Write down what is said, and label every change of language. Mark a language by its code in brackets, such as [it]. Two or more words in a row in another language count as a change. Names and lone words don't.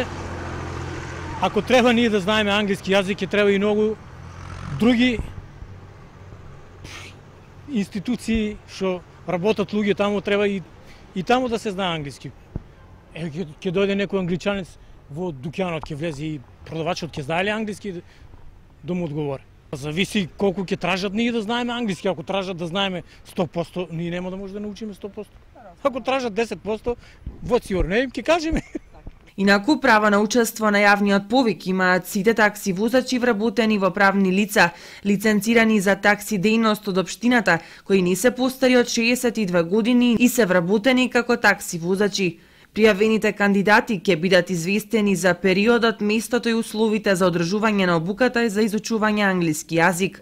[mk] Ако треба ние да знаеме англиски јазик, ќе треба и многу други институции што работат луѓе таму, треба и таму да се знае англиски. Ќе дојде некој англичанец во дуќанот, ќе влезе и продавачот ќе знае ли англиски да му одговори. Зависи колку ќе тражат ние да знаеме англиски. Ако тражат да знаеме 100%, ние нема да може да научиме 100%. Ако тражат 10%, [en] what's your name, [mk] ќе кажеме. Инаку права на учество на јавниот повик имаат сите такси возачи вработени во правни лица, лиценцирани за такси дејност од општината, кои не се постари од 62 години и се вработени како такси возачи. Пријавените кандидати ќе бидат известени за периодот, местото и условите за одржување на обуката и за изучување англиски јазик.